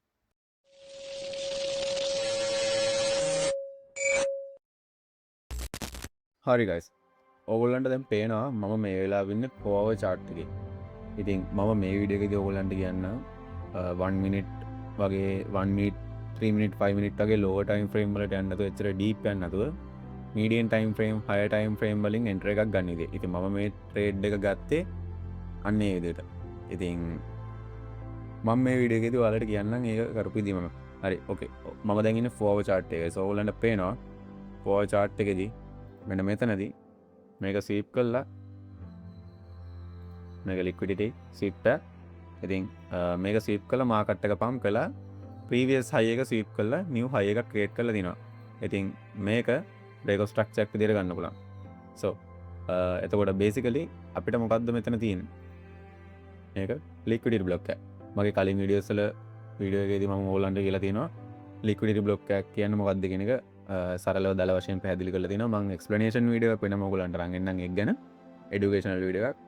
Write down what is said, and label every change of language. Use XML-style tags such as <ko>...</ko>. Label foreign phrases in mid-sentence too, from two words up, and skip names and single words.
<si>හරි guys. ඔයගොල්ලන්ට දැන් පේනවා මම මේ වෙලාවෙ ඉන්නේ</si> <en>4 hour chart</en> <si>එකේ. ඉතින් මම මේ වීඩියෝ එකේදී ඔයගොල්ලන්ට කියන්නම් 1 minute වගේ 1 minute 3 minute 5 minute වගේ</si> <en>lower time frame</en> <si>වලට යන්න නැතුව එච්චර deep යන්න නැතුව</si> <en>medium time frame higher time frame</en> <si>වලින් entry එකක් ගන්න ඉතින්. ඉතින් මම මේ trade එක ගත්තේ අන්න ඒ විදිහට. ඉතින් මම මේ වීඩියෝ එකේදී ඔයාලට කියන්නම් ඒක කරපු විදිහ මම. හරි ඕකේ. මම දැන් ඉන්නේ</si> <en>4 hour chart</en> <si>එකේ. So ඔයගොල්ලන්ට පේනවා</si> <en>4 hour chart</en> <si>එකේදී මෙන්න මෙතනදී මේක ස්වීප් කළා. මේක</si> <en>liquidity sweep</en> <si>එක. ඉතින් මේක ස්වීප් කළා මාකට් එක පම්ප් කළා.</si> <en>previous high</en> <si>එක ස්වීප් කළා</si> <en>new high</en> <si>එකක් ක්‍රියේට් කරලා දිනවා. ඉතින් මේක</si> <en>break of structure</en> <si>එක විදිහට ගන්න පුළුවන්. So එතකොට basically අපිට මොකද්ද මෙතන තියෙන්නේ? මේක</si> <en>liquidity block</en> <si>එක. මගේ කලින් වීඩියෝස් වල වීඩියෝ එකේදී මම ඕගොල්ලන්ට කියලා තියෙනවා</si> <en>liquidity block</en> <si>එකක් කියන්නේ මොකක්ද කියන එක සරලව දල වශයෙන් පැහැදිලි කරලා තියෙනවා. මම explanation වීඩියෝ එකක් වෙනම ඕගොල්ලන්ට අරන් එන්නම් ඒක ගැන educational වීඩියෝ එකක්.</si>